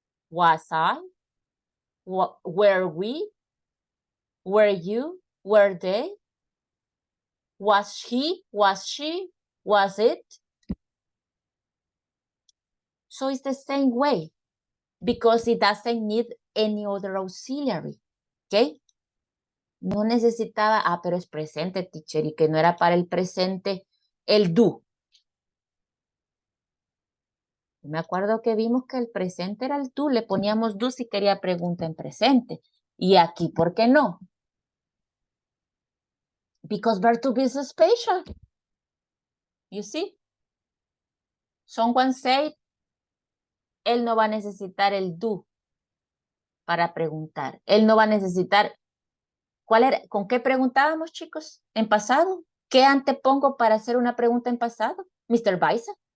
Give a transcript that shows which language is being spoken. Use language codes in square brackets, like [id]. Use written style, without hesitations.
[en] Was I? Were we? Were you? Were they? Was he? Was she? Was it? So it's the same way because it doesn't need any other auxiliary. ¿Ok? [es] No necesitaba, pero es presente, teacher, y que no era para el presente el do. Me acuerdo que vimos que el presente era el do, le poníamos do si quería pregunta en presente. Y aquí, ¿por qué no? [en] Because verb to be is special. You see? Someone said, [es] él no va a necesitar el do para preguntar. Él no va a necesitar. ¿Con qué preguntábamos, chicos, en pasado? ¿Qué antepongo para hacer una pregunta en pasado? Mr. Baisa.